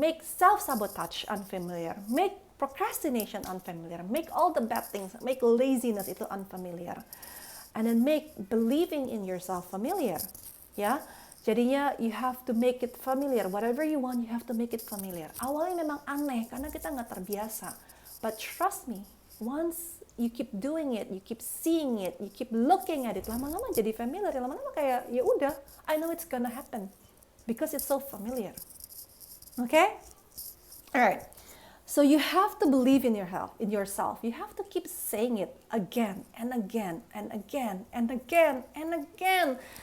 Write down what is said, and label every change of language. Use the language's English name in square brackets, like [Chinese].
[English] Make self-sabotage unfamiliar. Make procrastination unfamiliar. Make all the bad things. Make laziness itu unfamiliar. And then make believing in yourself familiar. Ya, jadinya you have to make it familiar. Whatever you want, you have to make it familiar. [Indonesian] Awalnya memang aneh karena kita nggak terbiasa. [English] But trust me, once you keep doing it, you keep seeing it, you keep looking at it, [Indonesian] lama-lama jadi familiar. Lama-lama kayak ya udah, [English] I know it's gonna happen because it's so familiar. Okay? Alright. So you have to believe in yourself. You have to keep saying it again and again and again and again and again.